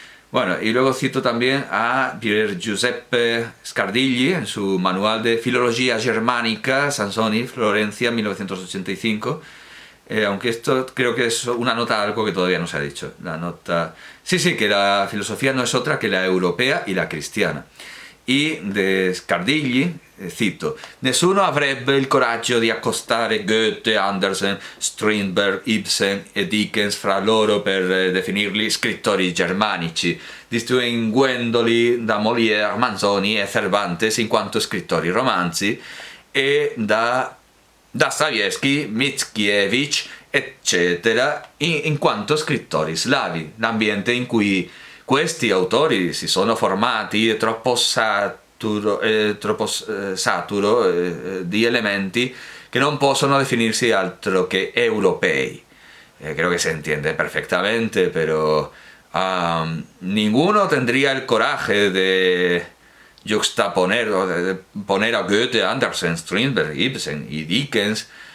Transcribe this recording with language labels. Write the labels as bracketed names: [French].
[Spanish] Bueno, y luego cito también a Pier Giuseppe Scardigli en su manual de Filología Germánica, Sansoni, Florencia, 1985. Aunque esto creo que es una nota, algo que todavía no se ha dicho. La nota... Sí, que la filosofía no es otra que la europea y la cristiana. [Italian] Y de Scardigli, cito: Nessuno avrebbe il coraggio di accostare Goethe, Andersen, Strindberg, Ibsen e Dickens fra loro per definirli scrittori germanici, distinguendoli da Molière, Manzoni e Cervantes in quanto scrittori romanzi e da Dostoevsky, Mickiewicz, eccetera, in quanto scrittori slavi. L'ambiente in cui questi autori si sono formati è troppo saturo di elementi che non possono definirsi altro che europei. [Spanish] Creo que se entiende perfectamente, pero ninguno tendría el coraje de juxtaponer o de poner a Goethe, Andersen, Strindberg, Ibsen y Dickens,